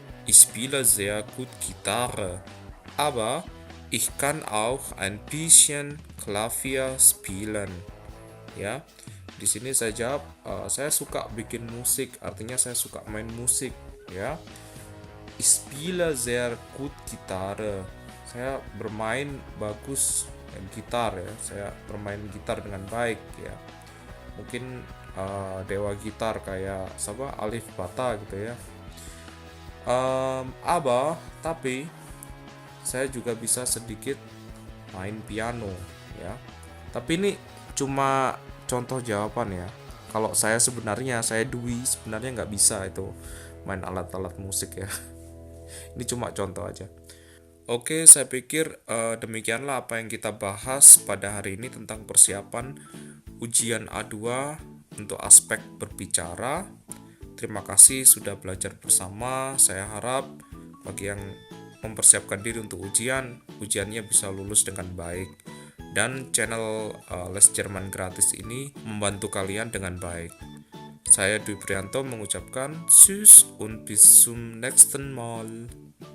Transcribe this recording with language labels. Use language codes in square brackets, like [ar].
[de] Ich spiele sehr gut Gitarre. Aber ich kann auch ein bisschen Klavier spielen. Ya. [id] Di sini saya jawab, saya suka bikin musik, artinya saya suka main musik, ya. [de] Ich spiele sehr gut Gitarre. [id] Saya bermain bagus gitar ya. Saya bermain gitar dengan baik ya. Mungkin dewa gitar kayak siapa? Alif Bata gitu ya. Tapi saya juga bisa sedikit main piano ya. Tapi ini cuma contoh jawaban ya. Kalau saya Dwi sebenarnya nggak bisa itu main alat-alat musik ya. Ini cuma contoh aja. Oke, saya pikir demikianlah apa yang kita bahas pada hari ini tentang persiapan ujian A2 untuk aspek berbicara. Terima kasih sudah belajar bersama. Saya harap bagi yang mempersiapkan diri untuk ujiannya bisa lulus dengan baik. Dan channel Les Jerman gratis ini membantu kalian dengan baik. Saya Dwi Prianto mengucapkan [de] Tschüss und bis zum nächsten Mal.